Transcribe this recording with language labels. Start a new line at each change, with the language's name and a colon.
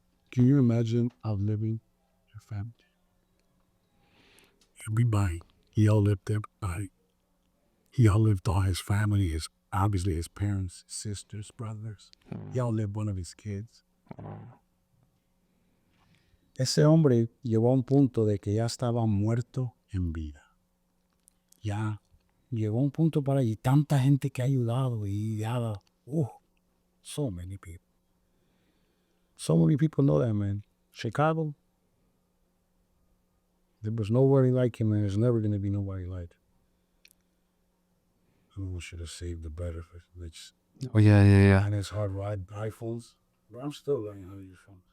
English: Can you imagine outliving your family? Everybody. He outlived everybody. He outlived all his family, obviously his parents, sisters, brothers. He outlived one of his kids.
Spanish: Ese hombre llegó a un punto de que ya estaba muerto en vida. Ya llegó a un punto para allí. Tanta gente que ha ayudado y dado.
English: So many people. So many people know that man. Chicago, there was nobody like him, and there's never going to be nobody like him. I should have saved the better. Oh, yeah. And it's hard ride iPhones. But I'm still learning how to use phones.